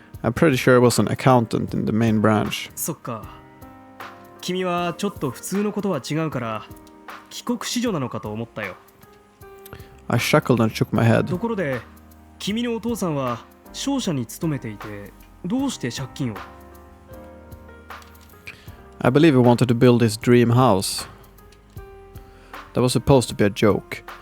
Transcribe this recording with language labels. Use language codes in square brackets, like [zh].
[en] I'm pretty sure I was an accountant in the main branch. [ja] そっか。君はちょっと普通のことは違うから帰国子女なのかと思ったよ。 [en] I chuckled and shook my head. [ja] ところで君のお父さんは商社に勤めていてどうして借金を？ [en] I believe he wanted to build his dream house. That was supposed to be a joke.